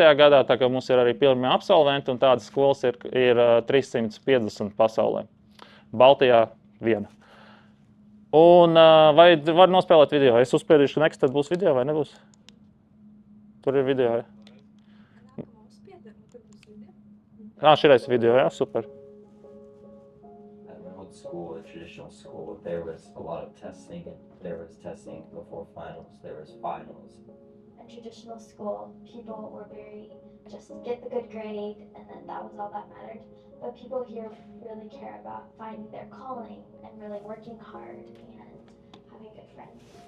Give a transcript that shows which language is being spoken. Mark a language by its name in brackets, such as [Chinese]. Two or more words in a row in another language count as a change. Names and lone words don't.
[Latvian] gadā, tā kā mums ir arī pirmie absolventi, un tādas skolas ir 350 pasaulē. Baltijā viena. Un vai var nospēlēt video? Es uzspiedīšu next, tad būs video vai nebūs? Tur ir video, ja? Šitais video, ja? Super. [English] At my old school, a traditional school, there was a lot of testing. There was testing before finals. There was finals. In traditional school, people were very just get the good grade, and then that was all that mattered. But people here really care about finding their calling and really working hard and having good friends.